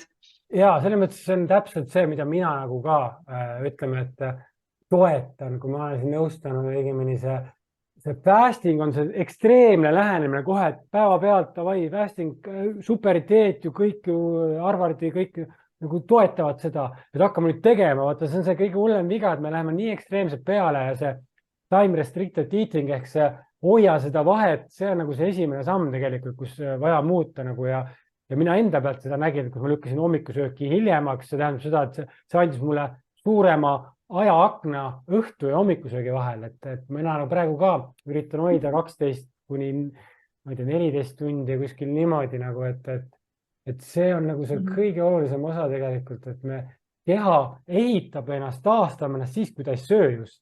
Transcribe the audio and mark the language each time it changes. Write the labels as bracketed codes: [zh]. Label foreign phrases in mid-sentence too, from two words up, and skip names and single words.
[et] Ja selles mõttes see on täpselt see, mida mina nagu ka ütleme, et toetan, kui ma olen siin nõustanud õigemini see fasting on see ekstreemne lähenemine kohe, et päevapealt davai, fasting, superiteet ju kõik ju Harvardi kõik nagu toetavad seda, et hakkame nüüd tegema, vaata see on see kõige hullem viga, et me läheme nii ekstreemselt peale ja see [en] time restricted [et] eating ehk see hoia seda vahet, see on nagu see esimene samm tegelikult, kus vaja muuta nagu ja mina enda pealt seda nägin, kus ma lükkasin hommikusööki hiljemaks, see tähendab seda, et see andis mulle suurema ajaakna õhtu ja hommikusöögi vahel, et mina nagu praegu ka üritan hoida 12 kuni ma ei tea, 14 tundi kuskil niimoodi nagu, et see on nagu see kõige olulisem osa tegelikult, et me keha ehitab ennast, taastame ennast siis, kui ta ei söö just.